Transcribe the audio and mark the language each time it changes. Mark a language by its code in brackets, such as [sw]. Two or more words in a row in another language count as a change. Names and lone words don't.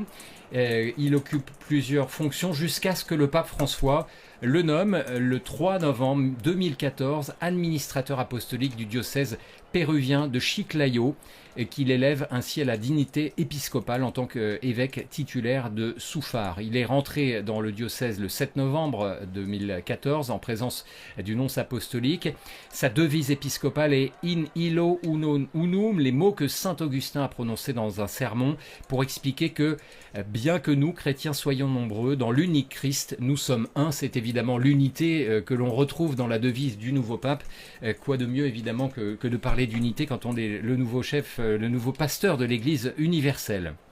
[fr] Il occupe plusieurs fonctions jusqu'à ce que le pape François le nomme le 3 novembre 2014 administrateur apostolique du diocèse péruvien de Chiclayo, et qu'il élève ainsi à la dignité épiscopale en tant qu'évêque titulaire de Soufar. Il est rentré dans le diocèse le 7 novembre 2014 en présence du nonce apostolique. Sa devise épiscopale est « [la] In illo unum », [fr] les mots que saint Augustin a prononcés dans un sermon pour expliquer que, bien que nous, chrétiens, soyons nombreux, dans l'unique Christ, nous sommes un. C'est évidemment l'unité que l'on retrouve dans la devise du nouveau pape. Quoi de mieux évidemment que de parler d'unité quand on est le nouveau chef, le nouveau pasteur de l'Église universelle.